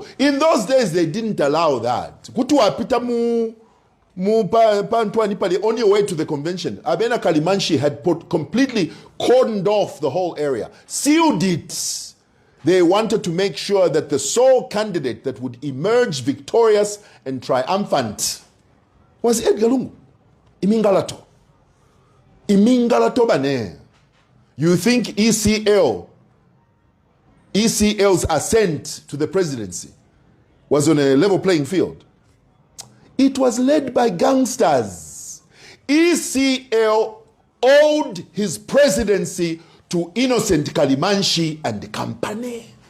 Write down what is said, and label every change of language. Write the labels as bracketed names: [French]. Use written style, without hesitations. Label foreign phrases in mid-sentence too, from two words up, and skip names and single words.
[English] In those days, they didn't allow that. The only way to the convention, Abena Kalimanshi had completely cordoned off the whole area, sealed it. They wanted to make sure that the sole candidate that would emerge victorious and triumphant was Edgar Lungu. [Bemba] Imingalato. Imingalato bane. [English] You think ECL's ascent to the presidency was on a level playing field? It was led by gangsters. ECL owed his presidency to innocent Kalimanshi and the company.